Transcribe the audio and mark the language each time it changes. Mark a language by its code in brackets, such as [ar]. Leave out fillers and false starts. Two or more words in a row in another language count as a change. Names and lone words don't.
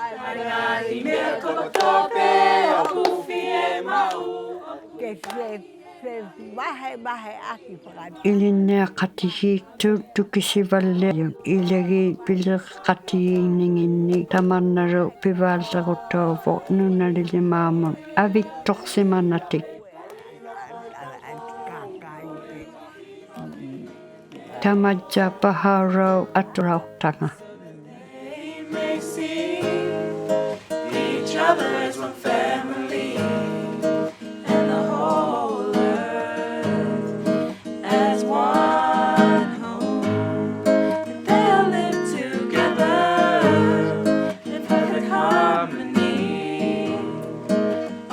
[iu] ilinneaqatigiiktu tukisivalliajun ilagi pileqqatigiinninginni tamannalu pivaalleruttauvo nunalilimaamun avittorsimanatik tamajja pahaurau aturautanga [en] Each other as one family, and the whole earth as one home. And they'll live together in perfect harmony,